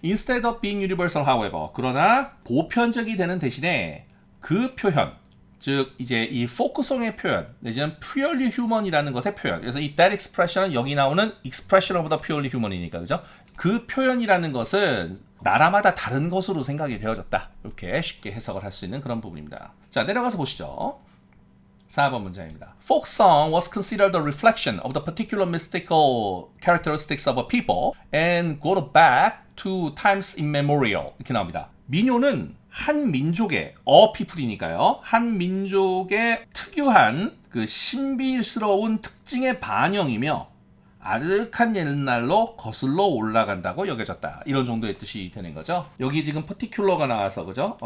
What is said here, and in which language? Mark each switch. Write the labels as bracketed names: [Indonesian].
[English] Instead of being universal however, [Korean] 그러나 보편적이 되는 대신에 그 표현 즉 이제 이 folk송의 표현 내지는 purely human이라는 것의 표현 그래서 이 that expression은 여기 나오는 [English] expression of the purely human [Korean] 이니까 그죠? 그 표현이라는 것은 나라마다 다른 것으로 생각이 되어졌다. 이렇게 쉽게 해석을 할 수 있는 그런 부분입니다. 자, 내려가서 보시죠. 4번 문장입니다. [English] Folk song was considered a reflection of the particular mystical characteristics of a people and go back to times immemorial. [Korean] 이렇게 나옵니다. 민요는 한 민족의 people이니까요. 한 민족의 특유한 그 신비스러운 특징의 반영이며 아득한 옛날로 거슬러 올라간다고 여겨졌다. 이런 정도의 뜻이 되는 거죠. 여기 지금 particular가 나와서 그죠?